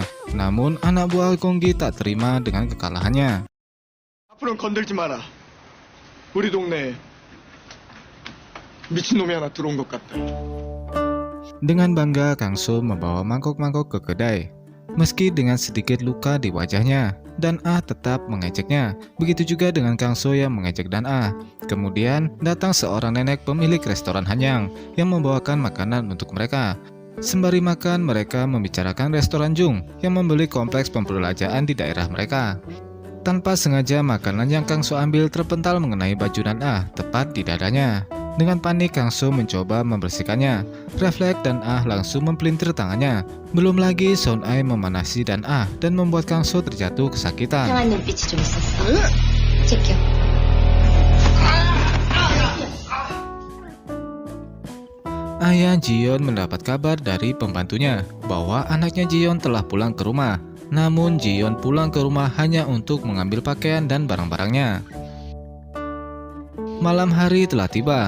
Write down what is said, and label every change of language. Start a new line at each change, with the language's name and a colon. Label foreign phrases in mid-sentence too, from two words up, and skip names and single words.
Indonesian: Namun, anak buah Gonggi tak terima dengan kekalahannya.
Korean: 앞으로는 건들지 마라. 우리 동네에 미친놈이 하나 들어온 것 같다.
Indonesian: Dengan bangga, Kang So membawa mangkok-mangkok ke kedai. Meski dengan sedikit luka di wajahnya, Dan Ah tetap mengejeknya. Begitu juga dengan Kang So yang mengejek Dan Ah. Kemudian datang seorang nenek pemilik restoran Hanyang yang membawakan makanan untuk mereka. Sembari makan, mereka membicarakan restoran Jung yang membeli kompleks pemperbelanjaan di daerah mereka. Tanpa sengaja, makanan yang Kang So ambil terpental mengenai baju Dan Ah tepat di dadanya. Dengan panik, Kang So mencoba membersihkannya. Refleks Dan Ah langsung mempelintir tangannya. Belum lagi Son Ai memanasi Dan Ah dan membuat Kang So terjatuh kesakitan.
Korean: 이상한 눈빛이 좀 있었어. 제껴.
Indonesian: Ayah Jiyeon mendapat kabar dari pembantunya bahwa anaknya Jiyeon telah pulang ke rumah. Namun Jiyeon pulang ke rumah hanya untuk mengambil pakaian dan barang-barangnya. Malam hari telah tiba.